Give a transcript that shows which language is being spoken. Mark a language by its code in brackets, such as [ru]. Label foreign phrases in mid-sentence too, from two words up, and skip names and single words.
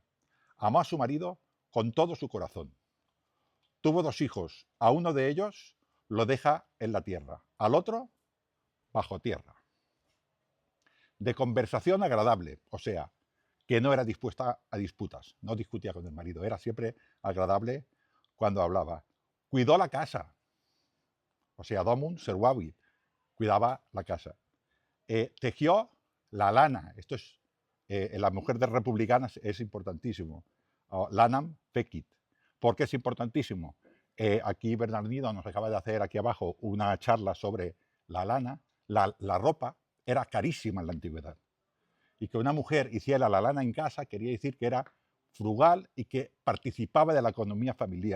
[es] Amó a su marido con todo su corazón. Tuvo 2 hijos, a uno de ellos lo deja en la tierra, al otro bajo tierra. De conversación agradable, o sea, que no era dispuesta a disputas, no discutía con el marido, era siempre agradable cuando hablaba. Cuidó la casa, o sea, [la] domum servavi, [es] cuidaba la casa. Tejió la lana, esto es, en las mujeres republicanas es importantísimo. [la] Lanam fecit. [es] ¿Por qué es importantísimo? Aquí Bernardino nos acaba de hacer aquí abajo una charla sobre la lana. La ropa era carísima en la antigüedad. Y que una mujer hiciera la lana en casa quería decir que era frugal y que participaba de la economía familiar.